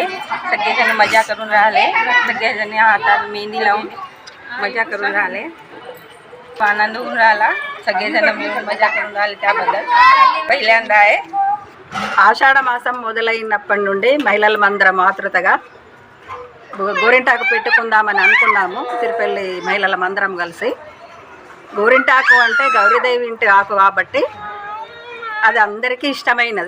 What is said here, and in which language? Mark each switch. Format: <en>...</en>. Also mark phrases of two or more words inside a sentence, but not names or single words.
<mr>सगळेजण मजा करून राहिले. सगळेजण हातात मेहंदी लावून मजा करून राहिले. आनंद होऊन राहिला. सगळेजण मिळून मजा करून राहिले. त्याबद्दल पहिल्यांदा आहे.</mr> <te>ఆషాఢ మాసం మొదలైనప్పటి నుండి మహిళలందరం ఆతృతగా గోరింటాకు పెట్టుకుందామని అనుకున్నాము. తిరుపల్లి మహిళలందరం కలిసి గోరింటాకు అంటే గౌరీదేవి ఇంటి ఆకు కాబట్టి అది అందరికీ ఇష్టమైనది.</te>